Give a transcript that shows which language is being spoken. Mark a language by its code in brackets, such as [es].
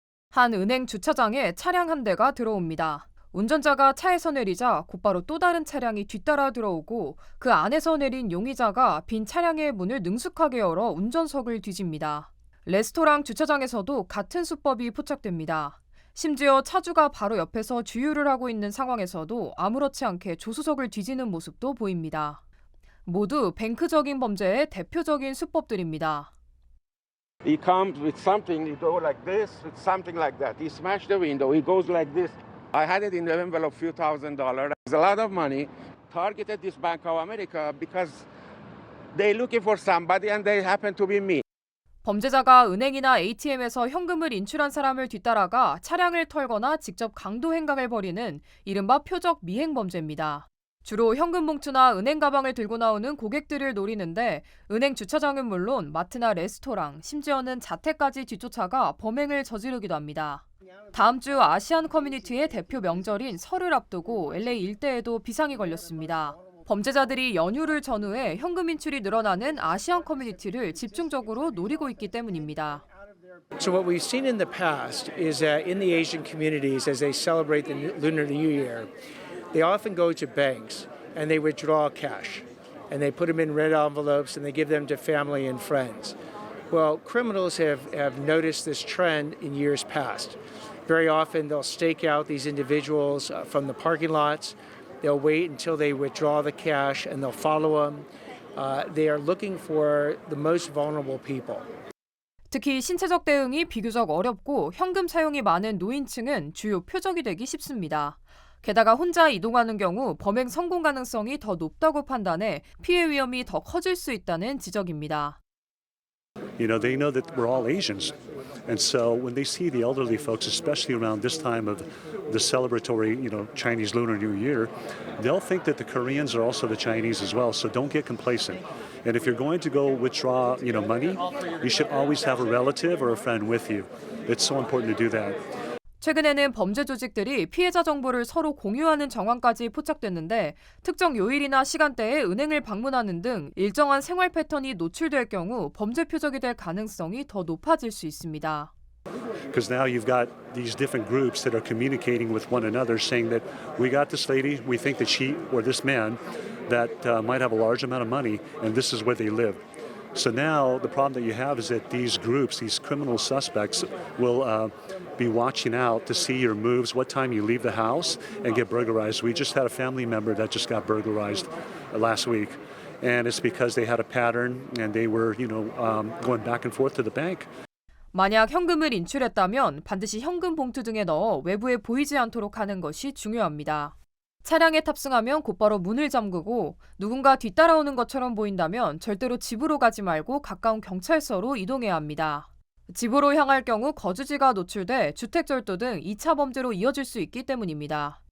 [ko] 한 은행 주차장에 차량 한 대가 들어옵니다. 운전자가 차에서 내리자 곧바로 또 다른 차량이 뒤따라 들어오고 그 안에서 내린 용의자가 빈 차량의 문을 능숙하게 열어 운전석을 뒤집니다. 레스토랑 주차장에서도 같은 수법이 포착됩니다. 심지어 차주가 바로 옆에서 주유를 하고 있는 상황에서도 아무렇지 않게 조수석을 뒤지는 모습도 보입니다. 모두 뱅크적인 범죄의 대표적인 수법들입니다. [en] He comes with something, he goes like this, with something like that. He smashed the window, he goes like this, I had it in the envelope, few $1,000s. It's a lot of money. Targeted this Bank of America because they're looking for somebody and they happen to be me. [ko] 범죄자가 은행이나 ATM에서 현금을 인출한 사람을 뒤따라가 차량을 털거나 직접 강도 행각을 벌이는 이른바 표적 미행 범죄입니다. 주로 현금 봉투나 은행 가방을 들고 나오는 고객들을 노리는데 은행 주차장은 물론 마트나 레스토랑, 심지어는 자택까지 뒤쫓아가 범행을 저지르기도 합니다. 다음 주 아시안 커뮤니티의 대표 명절인 설을 앞두고 LA 일대에도 비상이 걸렸습니다. 범죄자들이 연휴를 전후해 현금 인출이 늘어나는 아시안 커뮤니티를 집중적으로 노리고 있기 때문입니다. [en] So what we've seen in the past is that in the Asian communities, as they celebrate the Lunar New Year, they often go to banks and they withdraw cash and they put them in red envelopes and they give them to family and friends. Well, criminals have noticed this trend in years past. Very often they'll stake out these individuals from the parking lots. They'll wait until they withdraw the cash and they'll follow them. They are looking for the most vulnerable people. [ko] 특히 신체적 대응이 비교적 어렵고 현금 사용이 많은 노인층은 주요 표적이 되기 쉽습니다. 게다가 혼자 이동하는 경우 범행 성공 가능성이 더 높다고 판단해 피해 위험이 더 커질 수 있다는 지적입니다. [en] You know, they know that we're all Asians. And so when they see the elderly folks, especially around this time of the celebratory, Chinese Lunar New Year, they'll think that the Koreans are also the Chinese as well. So don't get complacent. And if you're going to go withdraw, money, you should always have a relative or a friend with you. It's so important to do that. [ko] 최근에는 범죄 조직들이 피해자 정보를 서로 공유하는 정황까지 포착됐는데 특정 요일이나 시간대에 은행을 방문하는 등 일정한 생활 패턴이 노출될 경우 범죄 표적이 될 가능성이 더 높아질 수 있습니다. [en] Because now you've got these different groups that are communicating with one another saying that we got this lady, we think that she or this man that might have a large amount of money and this is where they live. So now the problem that you have is that these groups, these criminal suspects will be watching out to see your moves, what time you leave the house and get burglarized. We just had a family member that just got burglarized last week. And it's because they had a pattern and they were, going back and forth to the bank. [ko] 만약 현금을 인출했다면 반드시 현금 봉투 등에 넣어 외부에 보이지 않도록 하는 것이 중요합니다. 차량에 탑승하면 곧바로 문을 잠그고 누군가 뒤따라오는 것처럼 보인다면 절대로 집으로 가지 말고 가까운 경찰서로 이동해야 합니다. 집으로 향할 경우 거주지가 노출돼 주택절도 등 2차 범죄로 이어질 수 있기 때문입니다.